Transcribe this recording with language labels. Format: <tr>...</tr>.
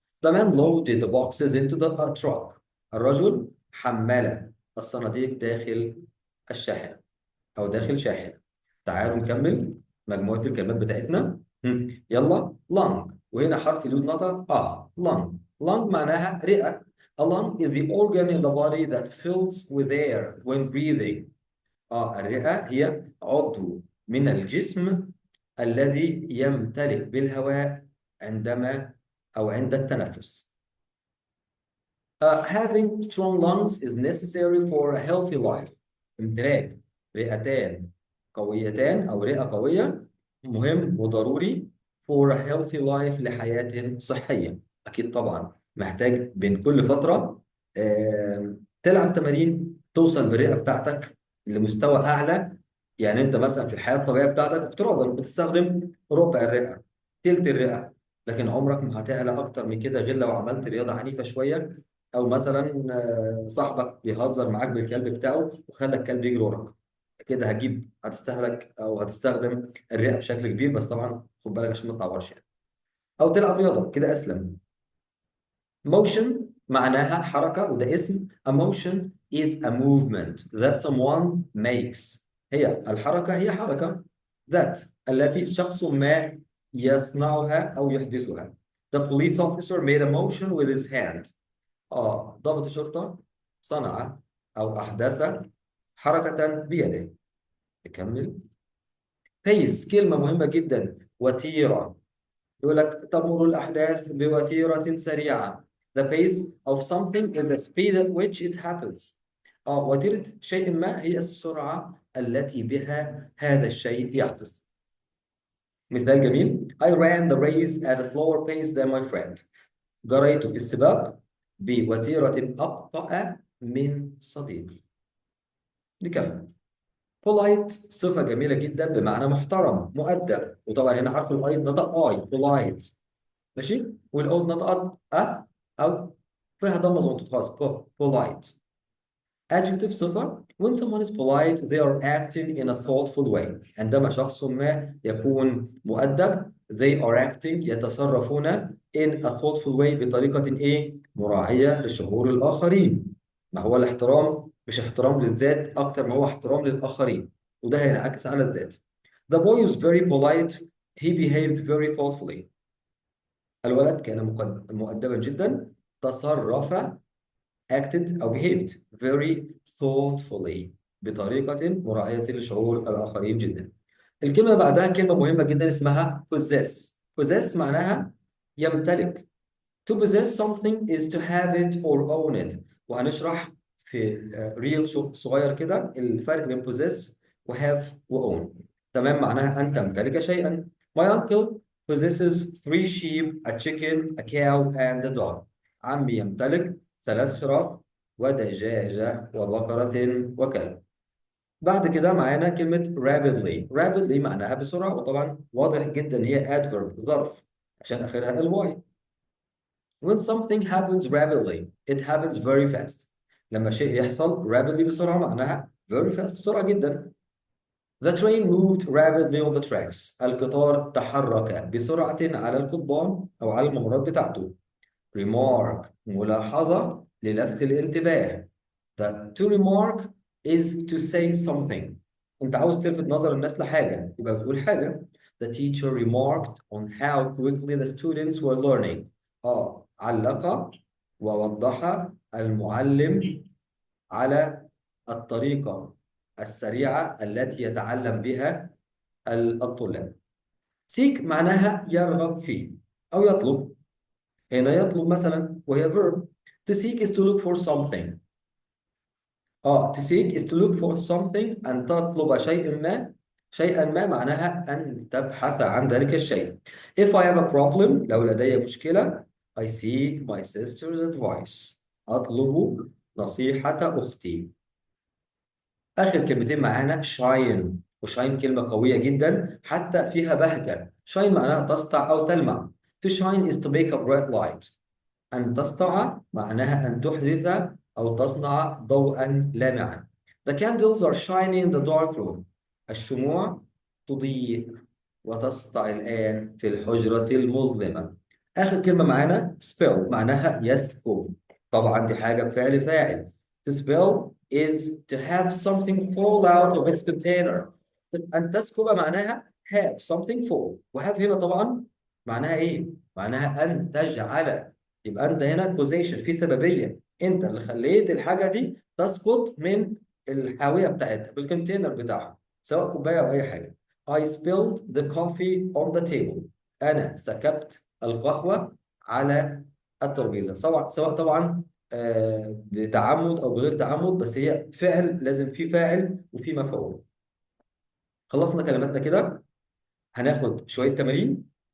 <en>The man loaded the boxes into the truck،</en> <ar>الرجل حمل الصناديق داخل الشاحنه او داخل شاحنه. تعالوا نكمل مجموعه الكلمات بتاعتنا. يلا lung، وهنا حرف اليود نطق lung. lung معناها رئه.</ar> <en>A lung is the organ in the body that fills with air when breathing.</en> <ar>الرئه هي عضو من الجسم الذي يمتلئ بالهواء عندما او عند التنفس.</ar> <en>Having strong lungs is necessary for a healthy life.</en> <ar>امتلاك رئتان قويتان أو رئة قوية مهم وضروري</ar> <en>for a healthy life،</en> <ar>لحياة صحية. أكيد طبعا محتاج بين كل فترة تلعب تمارين توصل بالرئة بتاعتك لمستوى أعلى. يعني أنت مثلا في الحياة الطبيعية بتاعتك افتراضا بتستخدم ربع الرئة، تلت الرئة، لكن عمرك ما هتعلى أكتر من كده غير لو عملت رياضة عنيفة شوية، او مثلا صاحبك بيهزر معاك بالكلب بتاعه وخلى الكلب يجري وراك، كده هتستهلك او هتستخدم الرئه بشكل كبير، بس طبعا خد بالك عشان ما تتعورش يعني. او تلعب رياضه كده اسلم. motion معناها حركه، وده اسم.</ar> <en>a motion is a movement that someone makes،</en> <ar>هي الحركه هي حركه that التي شخص ما يصنعها او يحدثها.</ar> <en>The police officer made a motion with his hand،</en> <ar>ضابط الشرطة صنع أو أحدث حركة بيده. نكمل. pace كلمة مهمة جدا، وتيرة. يقول لك تمر الأحداث بوتيرة سريعة.</ar> <en>The pace of something is the speed at which it happens.</en> <ar>وتيرة شيء ما هي السرعة التي بها هذا الشيء يحدث. مثال جميل.</ar> <en>I ran the race at a slower pace than my friend.</en> <ar>جريت في السباق بوتيرة أبطأ من صديقي. نكمل. polite صفة جميلة جدا بمعنى محترم مؤدب، وطبعا هنا حرف الاي نطق اي polite، ماشي، والاو نطقت او فيها ضمه زي ما انتوا خلاص polite.</ar> <en>adjective صفة when someone is polite they are acting in a thoughtful way،</en> <ar>عندما شخص ما يكون مؤدب</ar> <en>they are acting يتصرفون in a thoughtful way</en> <ar>بطريقة ايه؟ مراعية لشعور الآخرين. ما هو الاحترام مش احترام للذات أكتر ما هو احترام للآخرين، وده هينعكس على الذات.</ar> <en>The boy is very polite he behaved very thoughtfully،</en> <ar>الولد كان مؤدبا جدا،</ar> <en>تصرف acted أو behaved very thoughtfully</en> <ar>بطريقة مراعية لشعور الآخرين جدا. الكلمة اللي بعدها كلمة مهمة جدا اسمها possess. possess معناها يمتلك.</ar> <en>to possess something is to have it or own it،</en> <ar>وهنشرح في ريل صغير كده الفرق بين possess و have و own. تمام، معناها أن تمتلك شيئا.</ar> <en>My uncle possesses 3 sheep, a chicken, a cow and a dog.</en> <ar>عمي يمتلك 3 خراف ودجاجة وبقرة وكلب. بعد كده معانا كلمة rapidly. rapidly معناها بسرعة، وطبعا واضح جدا هي adverb ظرف عشان آخرها الواي.</ar> <en>When something happens rapidly, it happens very fast.</en> <ar>لما شيء يحصل rapidly بسرعة معناها</ar> <en>very fast</en> <ar>بسرعة جدا.</ar> <en>The train moved rapidly on the tracks.</en> <ar>القطار تحرك بسرعة على القضبان أو على الممرات بتاعته. Remark ملاحظة للفت الانتباه.</ar> <en>To remark is to say something.</en> <ar>أنت عاوز تلفت نظر الناس لحاجة يبقى بتقول حاجة.</ar> <en>The teacher remarked on how quickly the students were learning.</en> <ar>علق ووضح المعلم على الطريقة السريعة التي يتعلم بها الطلاب. seek معناها يرغب فيه أو يطلب. هنا يطلب مثلا وهي verb.</ar> <en>To seek is to look for something. to seek is to look for something.</en> <ar>أن تطلب شيئا ما معناها أن تبحث عن ذلك الشيء.</ar> <en>If I have a problem</en> <ar>لو لدي مشكلة</ar> <en>I seek my sister's advice.</en> <ar>أطلب نصيحة أختي. آخر كلمتين معانا shine. وشاين كلمة قوية جدا حتى فيها بهجة. shine معناها تسطع أو تلمع.</ar> <en>To shine is to make a bright light.</en> <ar>أن تسطع معناها أن تحدث أو تصنع ضوءا لامعا.</ar> <en>The candles are shining in the dark room.</en> <ar>الشموع تضيء وتسطع الآن في الحجرة المظلمة. آخر كلمة معانا spill معناها يسكب. طبعا دي حاجة بفعل فاعل.</ar> <en>To spill is to have something fall out of its container.</en> <ar>أن تسكب معناها</ar> <en>have something fall.</en> <ar>وهاف هنا طبعا معناها إيه؟ معناها أن تجعل. يبقى أنت هنا causation في سببية. أنت اللي خليت الحاجة دي تسقط من الحاوية بتاعتها بالكونتينر بتاعها سواء كوباية أو أي حاجة.</ar> <en>I spilled the coffee on the table.</en> <ar>أنا سكبت القهوة على الترابيزة. سواء طبعا بتعمد أو بغير تعمد بس هي فعل لازم فيه فاعل وفيه مفعول. خلصنا كلماتنا كده. هناخد شوية تمارين.</ar>